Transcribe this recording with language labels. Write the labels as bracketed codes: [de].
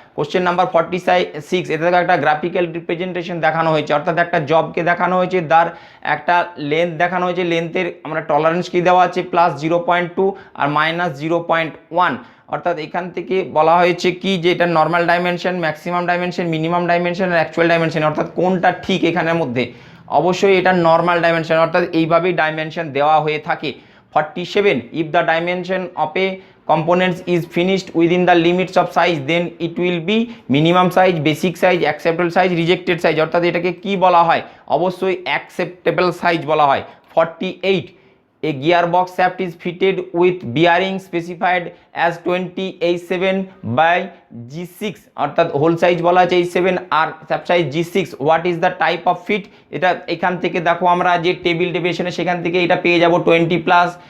[bn] Question number 46, এতে একটা graphical representation দেখানো হয়েছে, অর্থাৎ একটা জবকে দেখানো হয়েছে, তার একটা লেন্থ দেখানো হয়েছে, লেন্থের আমরা টলারেন্স কি দেওয়া আছে প্লাস 0.2 আর মাইনাস 0.1, অর্থাৎ এখান থেকে বলা হয়েছে কি যে এটা normal dimension, maximum dimension, minimum dimension আর অ্যাকচুয়াল ডাইমেনশন, অর্থাৎ কোনটা ঠিক এখানের মধ্যে, অবশ্যই এটা নর্মাল ডাইমেনশন, অর্থাৎ এইভাবেই ডাইমেনশন দেওয়া হয়ে থাকে। [en] 47, if the dimension of a components is finished within the limits of size then it will be minimum size, basic size, acceptable size, rejected size, [bn] অর্থাৎ এটাকে কি বলা হয়, অবশ্যই [en] acceptable size [bn] বলা হয়। 48, [en] a gearbox shaft is fitted with bearing specified as 20H7 by G6, [bn] অর্থাৎ whole size বলা আছে H7 আর shaft size G6, [en] what is the type of fit, [bn] এটা এখান থেকে দেখো আমরা যে টেবিল ডেভিয়েশনে সেখান থেকে এটা পেয়ে যাব 20 প্লাস,